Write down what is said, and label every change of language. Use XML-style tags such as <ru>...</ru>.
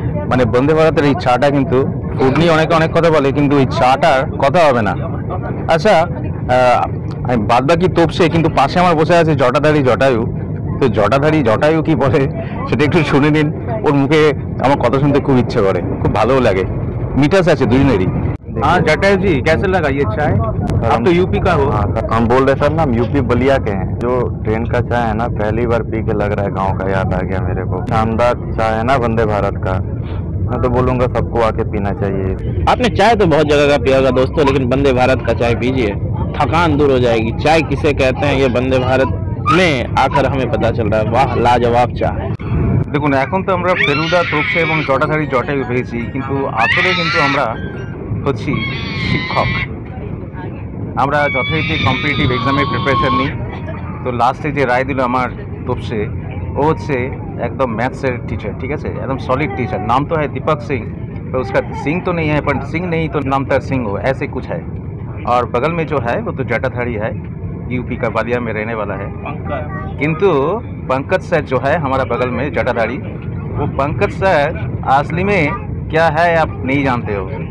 <bn>মানে বন্দে ভারতের এই চাটা কিন্তু, ফুড নিয়ে অনেকে অনেক কথা বলে, কিন্তু এই চাটার কথা হবে না। আচ্ছা, আমি বাদ বাকি তোপসে, কিন্তু পাশে আমার বসে আছে জটাধারী জটায়ু। তো জটাধারী জটায়ু কি বলে সেটা একটু শুনে নিন। ওর মুখে আমার কথা শুনতে খুব ইচ্ছে করে, খুব ভালোও লাগে, মিঠাস আছে দুজনেরই।</bn> <hi>हाँ जटायु जी, कैसे लगा ये चाय? आप तो यूपी का हो। हाँ सर, हम बोल रहे सर ना, हम यूपी बलिया के हैं। जो ट्रेन का चाय है ना, पहली बार पी के लग रहा है गांव का याद आ गया मेरे को। शानदार चाय है ना वंदे भारत का, मैं तो बोलूंगा सबको आके पीना चाहिए। आपने चाय तो बहुत जगह का पिया होगा दोस्तों, लेकिन वंदे भारत का चाय पीजिए, थकान दूर हो जाएगी। चाय किसे कहते हैं ये वंदे भारत में आकर हमें पता चल रहा है। वाह, लाजवाब चाय।</hi> <bn>দেখুন, এখন তো আমরা ফেলুদা, তোপসে এবং জটাধারী জটায়ু পেয়েছি, কিন্তু আসলে কিন্তু আমরা হচ্ছি শিক্ষক। আমরা যথারীতি কম্পিটিটিভ এক্সামের প্রিপারেশন নিই। তো লাস্টে যে রায় দিল আমার তোপসে, ও হচ্ছে</bn> <hi>एकदम मैथ्स से टीचर, ठीक है, एकदम सॉलिड टीचर। नाम तो है दीपक सिंह, तो उसका सिंह तो नहीं है, पर सिंह नहीं तो नाम तो सिंह हो, ऐसे कुछ है। और बगल में जो है वो तो जटाधारी है, यूपी का बलिया में रहने वाला है। किंतु पंकज सर जो है हमारा बगल में जटाधारी, वो पंकज सर असली में क्या है आप नहीं जानते हो।</hi>